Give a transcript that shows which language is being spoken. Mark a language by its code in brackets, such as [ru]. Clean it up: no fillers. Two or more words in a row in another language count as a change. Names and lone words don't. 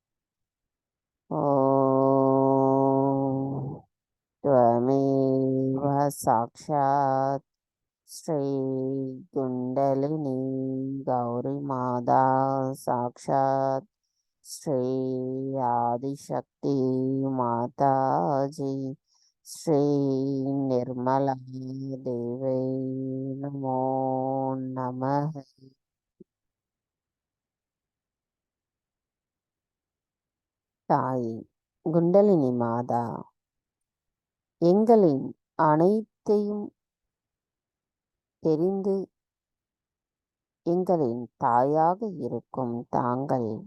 [sa] ஓம் त्वमेव साक्षात् श्री कुंडलिनी गौरी माता साक्षात् श्री आदिशक्ति माता जी श्री निर्मला देवी नमो नमः. [ta] தாய் குண்டலினி மாதா, எங்களின் அனைத்தையும் தெரிந்து எங்களின் தாயாக இருக்கும் தாங்கள்